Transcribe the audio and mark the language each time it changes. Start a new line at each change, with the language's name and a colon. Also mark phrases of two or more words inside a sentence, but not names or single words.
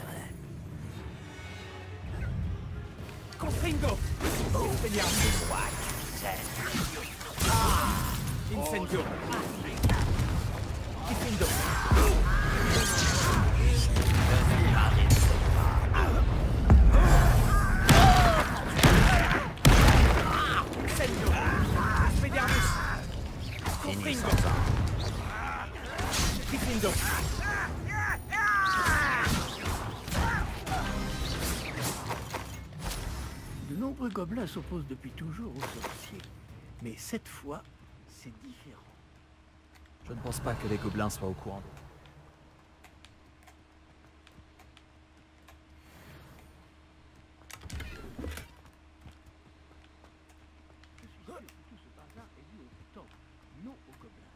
Latin: Confringo.
French: C'est moi qui
Latin: Incendio. Confringo. Incendio. Expelliarmus. Confringo. Confringo.
French: gobelins s'opposent depuis toujours aux sorciers. Mais cette fois, c'est différent. Je ne pense pas que les gobelins soient au courant. Je suis sûr que tout ce bazar est dû au temps, non aux gobelins.